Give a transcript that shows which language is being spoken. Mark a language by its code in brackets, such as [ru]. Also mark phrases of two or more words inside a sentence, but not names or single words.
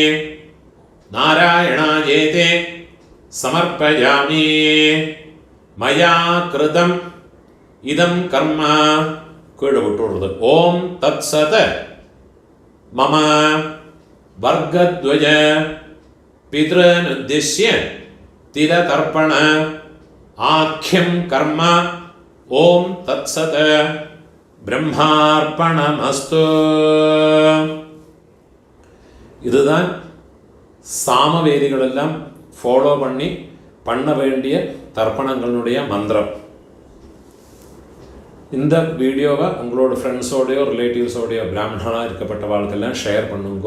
[sa] നാരായണായേതി സമർപ്പയാമി മയാ കൃതം ഇദം കർമ്മ കീഴ് വിട്ടുള്ളത് ഓം തത്സത് മമ വർഗദ്വയ പിതൃനുദ്ദിശ്യ തിരതർപ്പണ ആഖ്യം കർമ്മ ഓം തത്സത് ബ്രഹ്മാർപ്പണമസ്തു. [ta] இதுதான் சாமவேதிகளெல்லாம் ஃபாலோ பண்ண வேண்டிய தர்ப்பணங்களுடைய மந்திரம். இந்த வீடியோவை உங்களோட [en] friends relatives [ta] பிராமணனாக இருக்கப்பட்டவாளுக்கெல்லாம் ஷேர் பண்ணுங்க.